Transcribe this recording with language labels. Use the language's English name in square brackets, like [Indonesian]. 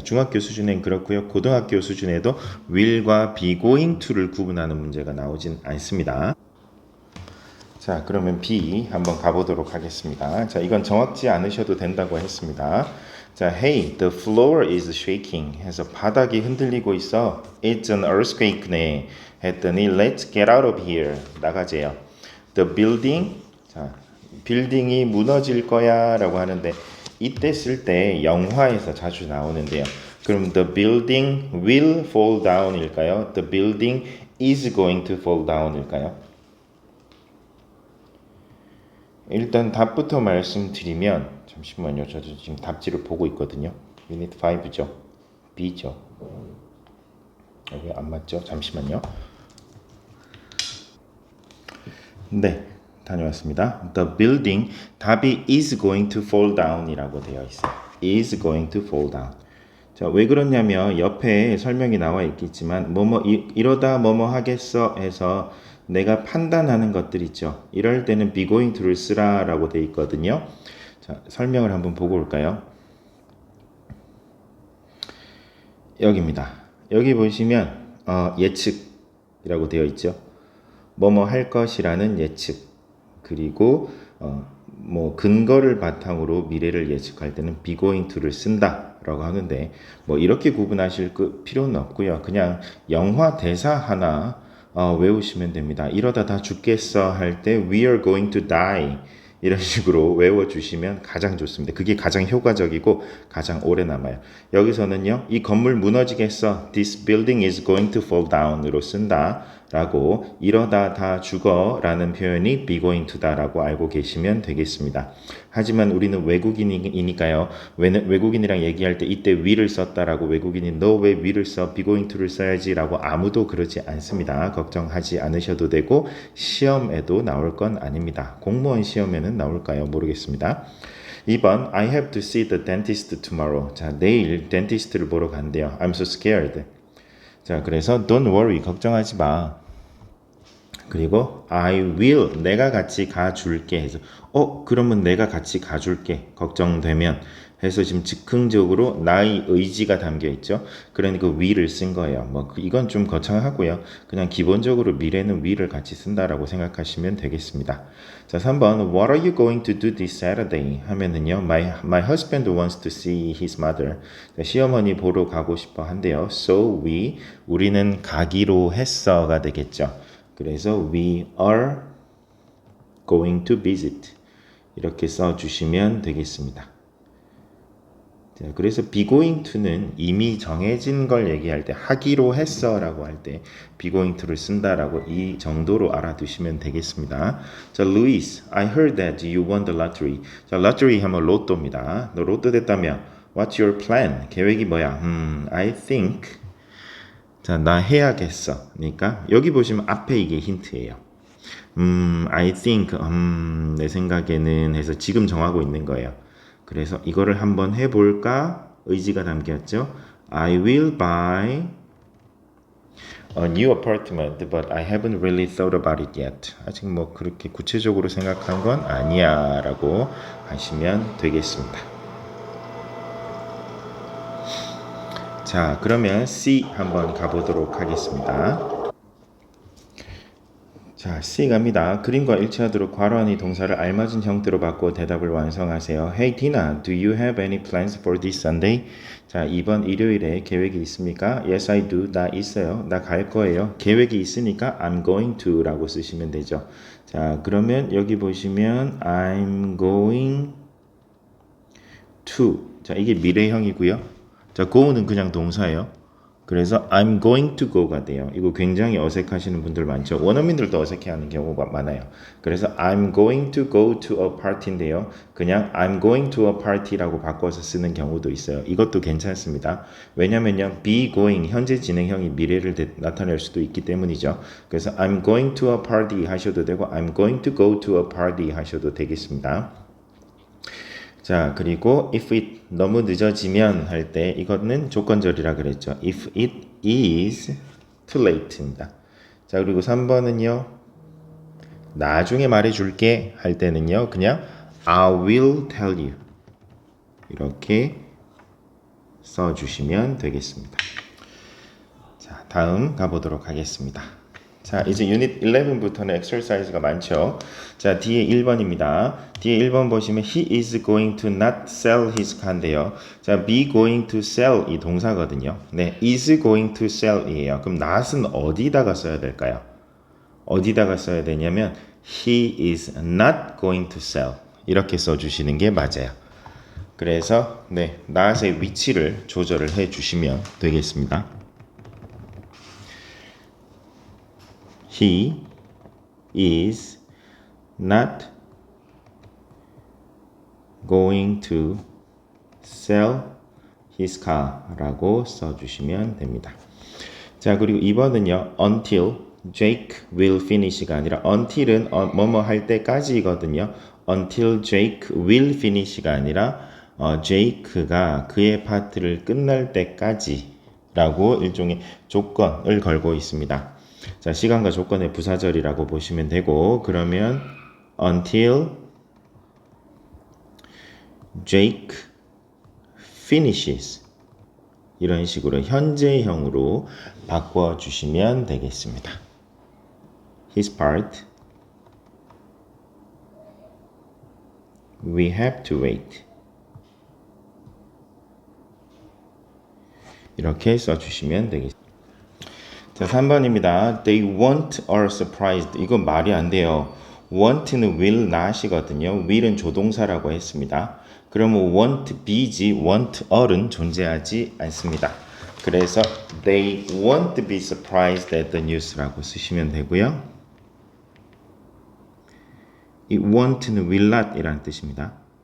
[Korean] 중학교 수준엔 그렇고요. 고등학교 수준에도 will과 be going to를 구분하는 문제가 나오진 않습니다. 자, 그러면 B 한번 가보도록 하겠습니다. 자, 이건 정확지 않으셔도 된다고 했습니다. 자, [English] hey, the floor is shaking [Korean] 해서 바닥이 흔들리고 있어. [English] It's an earthquake네 [Korean] 했더니 [English] let's get out of here [Korean] 나가재요. [English] The building, [Korean] 자, 빌딩이 무너질 거야 라고 하는데 이때 쓸 때 영화에서 자주 나오는데요. [English] 그럼 the building will fall down [Korean] 일까요? [English] The building is going to fall down [Korean] 일까요? 일단 답부터 말씀드리면 잠시만요. 저도 지금 답지를 보고 있거든요. 유닛 5죠. B죠. 여기 안 맞죠? 잠시만요. 네, 다녀왔습니다. [English] The building [Korean] 답이 [English] is going to fall down이라고 [Korean] 되어 있어요. [English] is going to fall down. [Korean] 자, 왜 그러냐면 옆에 설명이 나와 있겠지만 이러다 뭐뭐 하겠어 해서 내가 판단하는 것들 있죠. 이럴 때는 be going to를 쓰라라고 되어 있거든요. 자, 설명을 한번 보고 올까요? 여기입니다. 여기 보시면 예측이라고 되어 있죠. 뭐뭐 할 것이라는 예측. 그리고 뭐 근거를 바탕으로 미래를 예측할 때는 be going to를 쓴다라고 하는데 뭐 이렇게 구분하실 필요는 없고요. 그냥 영화 대사 하나 외우시면 됩니다. 이러다 다 죽겠어 할 때 [English] we are going to die [Korean] 이런 식으로 외워주시면 가장 좋습니다. 그게 가장 효과적이고 가장 오래 남아요. 여기서는요. 이 건물 무너지겠어. [English] This building is going to fall down으로 [Korean] 쓴다. 라고 이러다 다 죽어 라는 표현이 be going to다 라고 알고 계시면 되겠습니다. 하지만 우리는 외국인이니까요. 외국인이랑 얘기할 때 이때 will을 썼다라고 외국인이 너 왜 will을 써? be going to를 써야지 라고 아무도 그러지 않습니다. 걱정하지 않으셔도 되고 시험에도 나올 건 아닙니다. 공무원 시험에는 나올까요? 모르겠습니다. [English] 2번 I have to see the dentist tomorrow. [Korean] 자, 내일 덴티스트를 보러 간대요. [English] I'm so scared. [Korean] 자, 그래서 [English] don't worry, [Korean] 걱정하지 마. 그리고 I will 내가 같이 가줄게 해서 그러면 내가 같이 가줄게 걱정되면 해서 지금 즉흥적으로 나의 의지가 담겨 있죠. 그러니까 will을 쓴 거예요. 이건 좀 거창하고요. 그냥 기본적으로 미래는 will을 같이 쓴다라고 생각하시면 되겠습니다. [English] 자, 3번 What are you going to do this Saturday? [Korean] 하면은요. [English] My husband wants to see his mother. [Korean] 자, 시어머니 보러 가고 싶어 한대요. So 우리는 가기로 했어가 되겠죠. 그래서 [English] we are going to visit [Korean] 이렇게 써주시면 되겠습니다. 자, 그래서 be going to는 이미 정해진 걸 얘기할 때 하기로 했어 라고 할 때 be going to를 쓴다라고 이 정도로 알아두시면 되겠습니다. [English] 자, Luis, I heard that you won the lottery. [Korean] 자, lottery 하면 로또입니다. 너 로또 됐다며 [English] What's your plan? [Korean] 계획이 뭐야? I think 자, 나 해야겠어. 그러니까 여기 보시면 앞에 이게 힌트예요. I think 내 생각에는 해서 지금 정하고 있는 거예요. 그래서 이거를 한번 해볼까? 의지가 담겼죠. [English] I will buy a new apartment, but I haven't really thought about it yet. [Korean] 아직 그렇게 구체적으로 생각한 건 아니야 라고 하시면 되겠습니다. 자, 그러면 C 한번 가보도록 하겠습니다. 자, C 갑니다. 그림과 일치하도록 괄호하니 동사를 알맞은 형태로 바꿔 대답을 완성하세요. [English] Hey Tina, do you have any plans for this Sunday? [Korean] 자, 이번 일요일에 계획이 있습니까? [English] Yes, I do. [Korean] 나 있어요. 나 갈 거예요. 계획이 있으니까 I'm going to 라고 쓰시면 되죠. 자, 그러면 여기 보시면 I'm going to. 자, 이게 미래형이고요. 자, go는 그냥 동사예요. 그래서 [English] I'm going to go가 돼요. [Korean] 이거 굉장히 어색하시는 분들 많죠. 원어민들도 어색해하는 경우가 많아요. [English] 그래서 I'm going to go to a party인데요. [Korean] 그냥 [English] I'm going to a party [Korean] 라고 바꿔서 쓰는 경우도 있어요. 이것도 괜찮습니다. 왜냐면요. be going 현재 진행형이 미래를 나타낼 수도 있기 때문이죠. 그래서 [English] I'm going to a party [Korean] 하셔도 되고 [English] I'm going to go to a party [Korean] 하셔도 되겠습니다. 자, 그리고 if it 너무 늦어지면 할 때 이거는 조건절이라 그랬죠. [English] if it is too late입니다. [Korean] 자, 그리고 3번은요. 나중에 말해줄게 할 때는요. 그냥 [English] I will tell you [Korean] 이렇게 써주시면 되겠습니다. 자, 다음 가보도록 하겠습니다. 자, 이제 유닛 11부터는 엑서사이즈가 많죠. 자, 뒤에 1번입니다. 뒤에 1번 보시면 [English] he is going to not sell his car인데요. [Korean] 자, be going to sell 이 동사거든요. 네, is going to sell이에요. 그럼 not은 어디다가 써야 될까요? 어디다가 써야 되냐면 [English] he is not going to sell [Korean] 이렇게 써주시는 게 맞아요. 그래서 네, not의 위치를 조절을 해주시면 되겠습니다. [English] He is not going to sell his car [Korean] 라고 써주시면 됩니다. 자, 그리고 2번은요. until Jake will finish가 아니라 until은 뭐뭐 할 때까지거든요. until Jake will finish가 아니라 Jake가 그의 파트를 끝날 때까지 라고 일종의 조건을 걸고 있습니다. 자, 시간과 조건의 부사절이라고 보시면 되고 그러면 [English] until Jake finishes [Korean] 이런 식으로 현재형으로 바꿔주시면 되겠습니다. [English] His part we have to wait [Korean] 이렇게 써주시면 되겠습니다. 자, 3번입니다. [English] They want are surprised. [Korean] 이건 말이 안 돼요. want는 will not이거든요. will은 조동사라고 했습니다. 그러면 want be지 want are은 존재하지 않습니다. 그래서 [English] they won't be surprised at the news라고 [Korean] 쓰시면 되고요. 이 want는 will not 이라는 뜻입니다.